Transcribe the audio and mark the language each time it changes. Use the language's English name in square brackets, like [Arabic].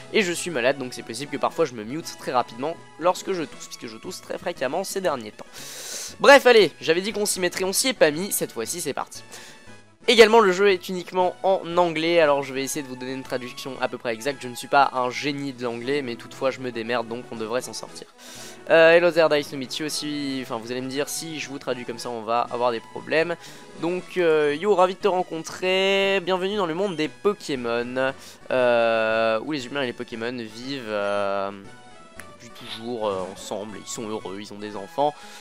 [French] Et je suis malade, donc c'est possible que parfois je me mute très rapidement lorsque je tousse, puisque je tousse très fréquemment ces derniers temps. Bref allez, j'avais dit qu'on s'y mettrait, on s'y est pas mis, cette fois-ci c'est parti. Également le jeu est uniquement en anglais, alors je vais essayer de vous donner une traduction à peu près exacte. Je ne suis pas un génie de l'anglais, mais toutefois je me démerde, donc on devrait s'en sortir. [English] Hello there, nice to meet you aussi. [French] Enfin vous allez me dire, si je vous traduis comme ça on va avoir des problèmes. Donc yo, ravi de te rencontrer, bienvenue dans le monde des Pokémon, où les humains et les Pokémon vivent depuis toujours ensemble, ils sont heureux, ils ont des enfants.